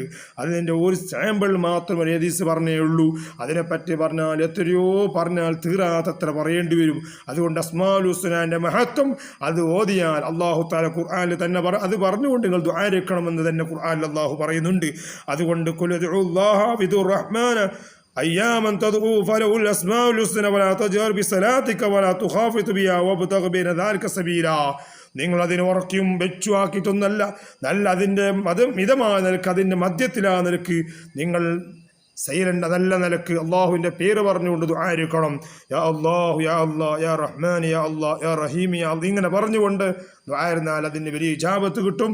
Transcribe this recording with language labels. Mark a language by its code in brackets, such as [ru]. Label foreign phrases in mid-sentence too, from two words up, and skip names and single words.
[ml] അതിൻ്റെ ഒരു സാമ്പിൾ മാത്രം ഒരു ഹദീസ് പറഞ്ഞേ ഉള്ളൂ. അതിനെപ്പറ്റി പറഞ്ഞാൽ എത്രയോ പറഞ്ഞാൽ തീരാത്തത്ര പറയേണ്ടി വരും. അതുകൊണ്ട് അസ്മാഉൽ ഹുസ്നയുടെ മഹത്വം അത് ഓതിയാൽ [ar] الله تعالى [ml] ഖുർആനിൽ തന്നെ അത് പറഞ്ഞുകൊണ്ട് നിങ്ങൾ ദുആ എടുക്കണമെന്ന് തന്നെ ഖുർആനിൽ അല്ലാഹു പറയുന്നുണ്ട്. [ar] അതുകൊണ്ട് قل ادعوا الله أو ادعوا الرحمن أياما تدعو فله الأسماء الحسنى ولا تجهر بصلاتك ولا تخافت بها وابتغ بين ذلك سبيلا. [ml] നിങ്ങൾ അതിനെ ഉറക്കിയും വെച്ചു ആക്കിയിട്ടൊന്നല്ല, നല്ല അതിൻ്റെ മിതമായ നിലക്ക്, അതിൻ്റെ മധ്യത്തിലാ നിലക്ക് നിങ്ങൾ സൈലന്റ് നല്ല നിലക്ക് അള്ളാഹുവിൻ്റെ പേര് പറഞ്ഞുകൊണ്ട് ദുആ എടുക്കണം. [ar] يا الله يا الله يا رحمن يا الله يا رحيم يا الله [ml] ഇങ്ങനെ പറഞ്ഞുകൊണ്ട് ദുആ ഇരുന്നാൽ അതിന് വലിയ ഇജാബത്ത് കിട്ടും.